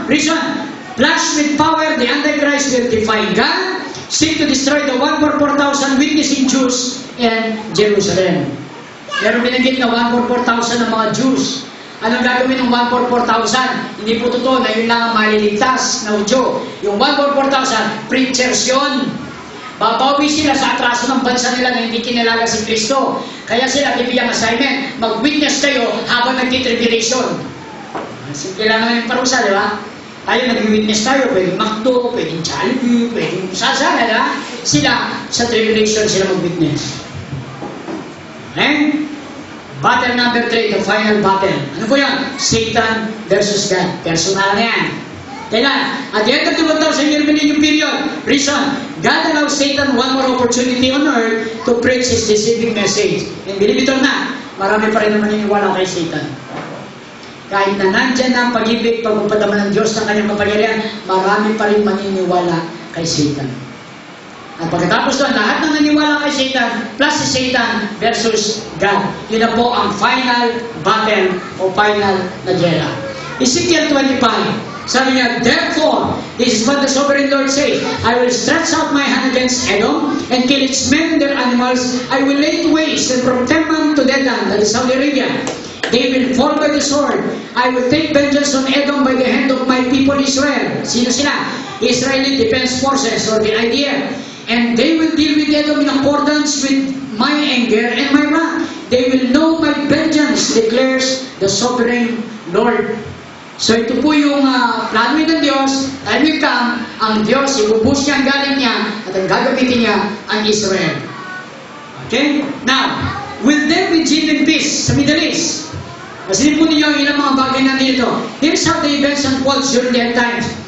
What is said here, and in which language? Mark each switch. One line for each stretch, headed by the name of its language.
English: Reason, flushed with power, the Antichrist will defy God, seek to destroy the 1 for 4,000 witnessing Jews in Jerusalem.
Filipino: Meron binanggit na 1 for 4,000 ng mga Jews. Anong gagawin ng 1 for 4,000? Hindi po totoo na yun lang ang maliligtas na Udyo. Yung 1 for 4,000, preachers yun. Babawi sila sa atraso ng bansa nila na hindi kinalaga si Kristo. Kaya sila bibigyan assignment, mag-witness kayo habang nagtitribulation. Simple lang naman yung parusa, di ba? Tayo nag-witness tayo, pwedeng McDo, pwedeng Jollibee, pwedeng sasana, di ba? Sila, sa tribulation sila mag-witness. Okay?
English: Battle number 3, the final battle.
Filipino: Ano po yan?
English: Satan versus God.
Filipino: Personal na yan.
English: Kaya, at the end of the 1,000-year millennium period, reason, God allows Satan one more opportunity on earth to preach His deceiving message. And believe it or not,
Filipino: marami pa rin naman naniniwala kay Satan. Kahit na nandyan ang pag-ibig, pagpapadaman ng Diyos ng kanyang kapangyarihan, marami pa rin maniniwala kay Satan. At pagkatapos doon, lahat ng naniwala kay Satan,
English: plus si Satan versus God.
Filipino: Yun na po ang
English: final battle
Filipino: o final na gera.
English: Ezekiel 25.
Filipino: Sabi niya,
English: therefore, this is what the sovereign Lord says, I will stretch out my hand against Edom and kill its men and their animals. I will lay it waste and from Teman to Dedan, that is Saudi Arabia. They will fall by the sword. I will take vengeance on Edom by the hand of my people Israel.
Filipino: Sino sila?
English: Israeli Defense Forces or the idea. And they will deal with Edom in accordance with my anger and my wrath. They will know my vengeance, declares the sovereign Lord.
Filipino: So ito po yung plano ng Diyos,
English: time will come,
Filipino: ang Diyos, ibubus niya ang galing niya, at ang gagamitin niya ang Israel. Okay?
English: Now, will there be Jib and peace sa Middle East?
Filipino: Masilip po ninyo ang ilang mga bagay na dito.
English: Here's how the events unfold during the end times.